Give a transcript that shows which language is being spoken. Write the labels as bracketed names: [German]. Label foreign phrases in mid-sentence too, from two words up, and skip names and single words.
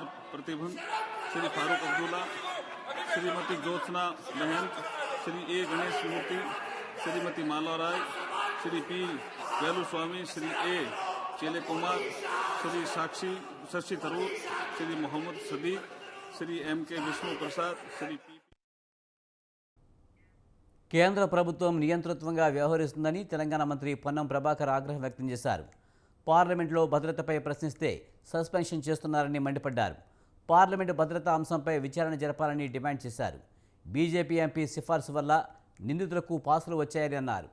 [Hindi] प्रतिभन, श्री फारूक अब्दुल्ला, श्रीमती ज्योत्सना महंत, श्री ए. गणेश मूर्ति, श्रीमती माला राय, श्री पी. वेलुस्वामी, श्री ए. चेले कुमार, श्री साक्षी शशि थरूर, श्री मोहम्मद सदीक, श्री एम के विष्णु प्रसाद, श्री पी. [Telugu] కేంద్ర ప్రభుత్వం నియంతృత్వంగా వ్యవహరిస్తుందని తెలంగాణ మంత్రి పొన్నం ప్రభాకర్ ఆగ్రహం వ్యక్తం చేశారు. పార్లమెంట్లో భద్రతపై ప్రశ్నిస్తే సస్పెన్షన్ చేస్తున్నారని మండిపడ్డారు. పార్లమెంటు భద్రతా అంశంపై విచారణ జరపాలని డిమాండ్ చేశారు. బీజేపీ ఎంపీ సిఫార్సు వల్ల నిందితులకు పాసులు వచ్చాయని అన్నారు.